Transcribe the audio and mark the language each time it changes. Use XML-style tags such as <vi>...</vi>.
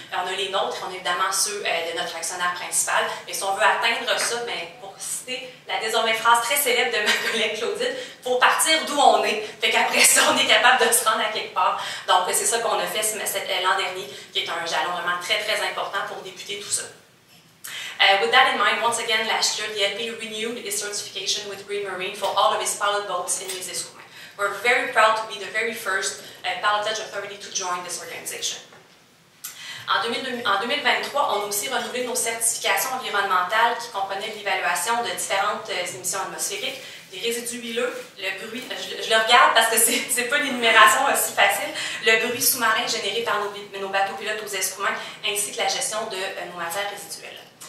<fr>On a les nôtres, on a évidemment ceux de notre actionnaire principal. Et si on veut atteindre ça, pour citer la désormais phrase très célèbre de ma collègue Claudine, il faut partir d'où on est. Fait qu'après ça, on est capable de se rendre à quelque part. Donc, c'est ça qu'on a fait l'an dernier, qui est un jalon vraiment très, très important pour débuter tout ça.</fr> <en>With that in mind, once again last year, the LPA renewed its certification with Green Marine for all of its pilot boats in les Escoumins. We're very proud to be the very first pilotage authority to join this organization.</en> <fr>En 2023, on a aussi renouvelé nos certifications environnementales qui comprenaient l'évaluation de différentes émissions atmosphériques, des résidus huileux, le bruit, je le regarde parce que c'est pas une énumération aussi facile, le bruit sous-marin généré par nos bateaux pilotes aux Escoumins, ainsi que la gestion de nos matières résiduelles.</fr>